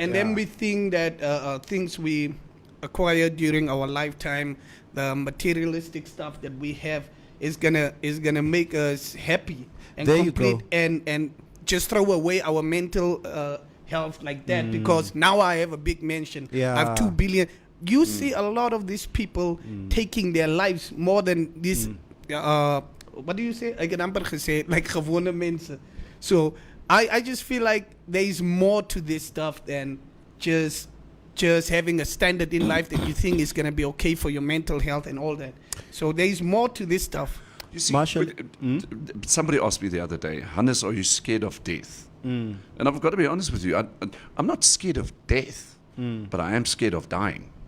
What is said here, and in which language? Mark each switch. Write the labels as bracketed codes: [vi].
[en] And then we think that things we acquired during our lifetime, the materialistic stuff that we have, is gonna make us happy and There you complete, go. and just throw away our mental health like that, because now I have a big mansion. I have 2 billion. You see a lot of these people taking their lives more than this. What do you say? [af] Ek het amper gesê, [en] like [af] gewone mense. [en] So I just feel like there is more to this stuff than just having a standard in life that you think is going to be okay for your mental health and all that. So there is more to this stuff. You see, Marshall, somebody asked me the other day, Hannes, are you scared of death? And I've got to be honest with you, I'm not scared of death, but I am scared of dying.